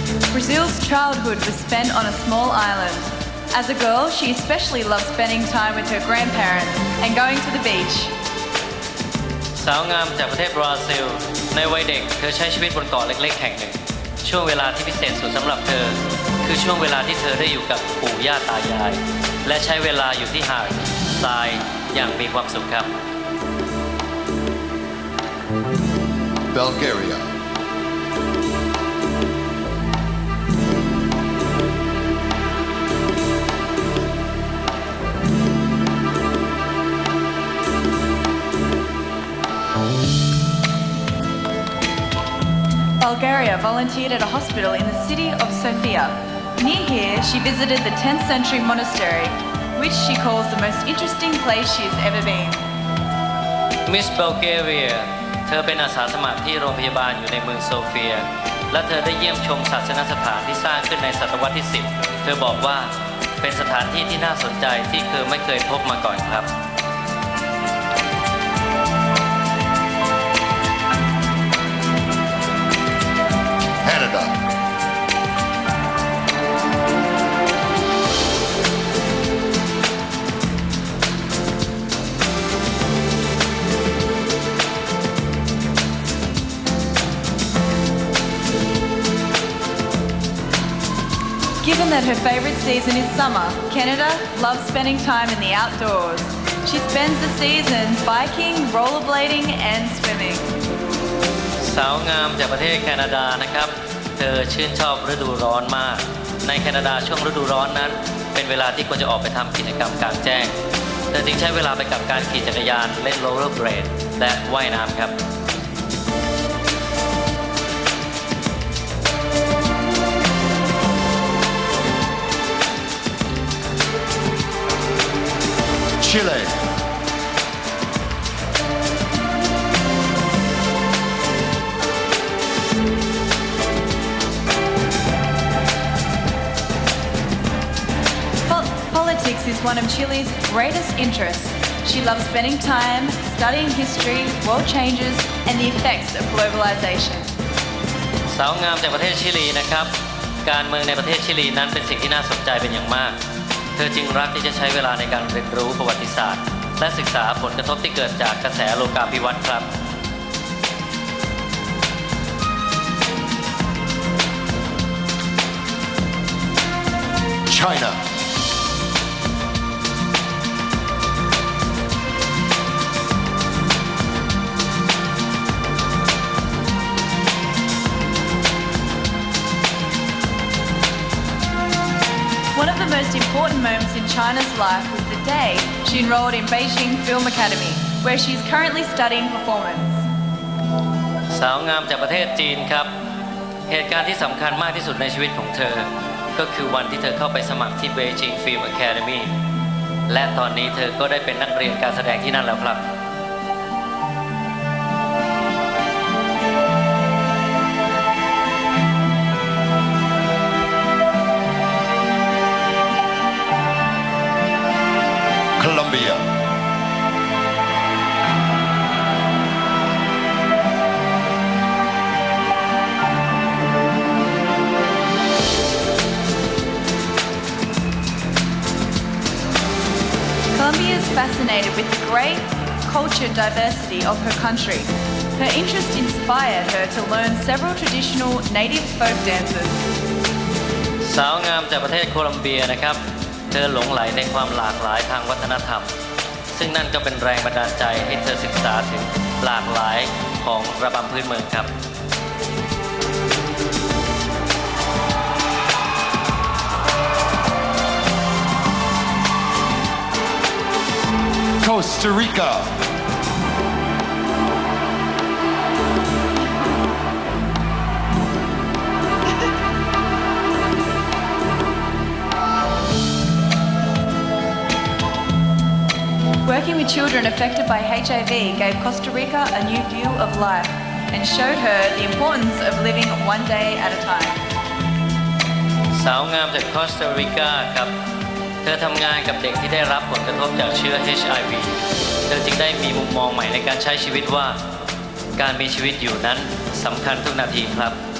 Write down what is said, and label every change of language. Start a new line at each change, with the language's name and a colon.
English: Brazil's childhood was spent on a small island. As a girl, she especially loved spending time with her grandparents and going to the beach.
Thai: สาวงามจากประเทศบราซิลในวัยเด็กเธอใช้ชีวิตบนเกาะเล็กๆแห่งหนึ่งช่วงเวลาที่พิเศษสุดสำหรับเธอคือช่วงเวลาที่เธอได้อยู่กับปู่ย่าตายายและใช้เวลาอยู่ที่หาดทรายอย่างมีความสุขครับ
English: Bulgaria. Bulgaria volunteered at a hospital in the city of Sofia. Near here, she visited the 10th century monastery, which she calls the most interesting place she's ever been.
Thai: Miss Bulgaria เธอเป็นอาสาสมัครที่โรงพยาบาลอยู่ในเมืองโซเฟียและเธอได้เยี่ยมชมศาสนสถานที่สร้างขึ้นในศตวรรษที่ 10 เธอบอกว่าเป็นสถานที่ที่น่าสนใจที่เธอไม่เคยพบมาก่อนครับ
English: Canada. Given that her favourite season is summer, Canada loves spending time in the outdoors. She spends the season biking, rollerblading and swimming.
Thai: สาวงามจากประเทศแคนาดานะครับเธอชื่นชอบฤดูร้อนมากในแคนาดาช่วงฤดูร้อนนั้นเป็นเวลาที่ควรจะออกไปทำกิจกรรมกลางแจ้งเธอจึงใช้เวลาไปกับการขี่จักรยานเล่นโรลเลอร์เบลดและว่ายน้ำครับ
English: Chile. Politics is one of Chile's greatest interests. She loves spending time studying history, world changes and the effects of globalization.
Thai: สาวงามจากประเทศชิลีนะครับการเมืองในประเทศชิลีนั้นเป็นสิ่งที่น่าสนใจเป็นอย่างมากเธอจึงรักที่จะใช้เวลาในการเรียนรู้ประวัติศาสตร์และศึกษาผลกระทบที่เกิดจากกระแสโลกาภิวัตน์ครับ
English: China. One of the most important moments in China's life was the day she enrolled in Beijing Film Academy, where she is currently studying performance.
Thai: สาวงามจากประเทศจีนครับเหตุการณ์ที่สำคัญมากที่สุดในชีวิตของเธอก็คือวันที่เธอเข้าไปสมัครที่ Beijing Film Academy และตอนนี้เธอก็ได้เป็นนักเรียนการแสดงที่นั่นแล้วครับ
English: Colombia. Colombia is fascinated with the great culture diversity of her country. Her interest inspired her to learn several traditional native folk dances.
Thai: สาวงามจากประเทศโคลัมเบียนะครับเธอหลงไหลในความหลากหลายทางวัฒนธรรมซึ่งนั่นก็เป็นแรงบันดาลใจให้เธอศึกษาถึงหลากหลายของระบำพื้นเมืองครับ
English: Costa Rica. Working with children affected by HIV gave Costa Rica a new view of life and showed her the importance of living one day at a time.
Thai: สาวงามจากคอสตาริกาครับเธอทำงานกับเด็กที่ได้รับผลกระทบจากเชื้อ HIV เธอจึงได้มีมุมมองใหม่ในการใช้ชีวิตว่าการมีชีวิตอยู่นั้นสำคัญทุกนาทีครับ